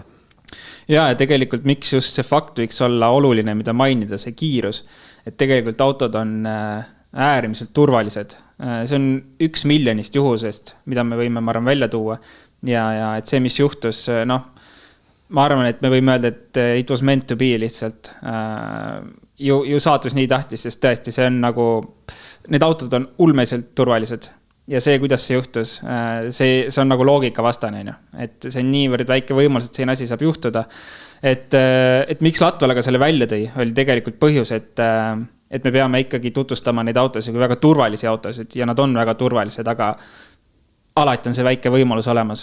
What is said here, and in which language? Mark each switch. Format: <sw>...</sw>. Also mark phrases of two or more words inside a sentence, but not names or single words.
<et>Ja tegelikult miks just see fakt võiks olla oluline, mida mainida, see kiirus, et tegelikult autod on äärmiselt turvalised. See on 1 miljonist juhusest, mida me võime, ma arvan, välja tuua ja et see, mis juhtus, ma arvan, et me võime öelda, et</et> <en>it was meant to be</en> <et>lihtsalt. Ju saatus nii tahtis, sest tõesti, see on nagu, need autod on ulmeiselt turvalised. Ja see, kuidas see juhtus, see on nagu loogika vastane, et see on niivõrd väike võimalus, et see asi saab juhtuda. Et miks Latvalaga selle välja tõi, oli tegelikult põhjus, et me peame ikkagi tutvustama neid autosid kui väga turvalisi autosid ja nad on väga turvalised, aga alati on see väike võimalus olemas.</et>